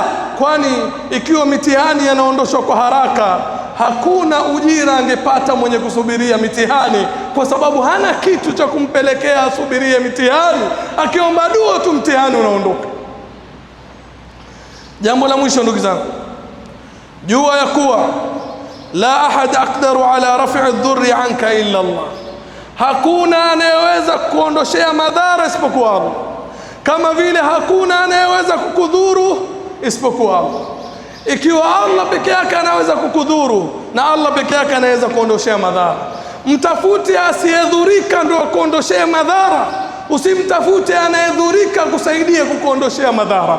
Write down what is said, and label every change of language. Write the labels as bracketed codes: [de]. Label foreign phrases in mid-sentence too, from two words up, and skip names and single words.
[sw] Kwani ikiwa mitihani yanaondoshwa kwa haraka, hakuna ujira angepata mwenye kusubiria mitihani, kwa sababu hana kitu cha kumpelekea asubirie mitihani. Akiomba dua tu mtihani unaondoka. Jambo la mwisho ndugu zangu, jua ya kuwa [ar] لا أحد أقدر على رفع الضر عنك إلا الله, [sw] hakuna anayeweza kuondoshea madhara isipokuwa Allah, kama vile hakuna anayeweza kukudhuru isipokuwa Allah. Ikiwa Allah peke yake anaweza kukudhuru, na Allah peke yake anaweza kuondoshea madhara, mtafute asiyedhurika ndio kuondoshea madhara, usimtafute anayedhurika kusaidia kukuondoshea madhara.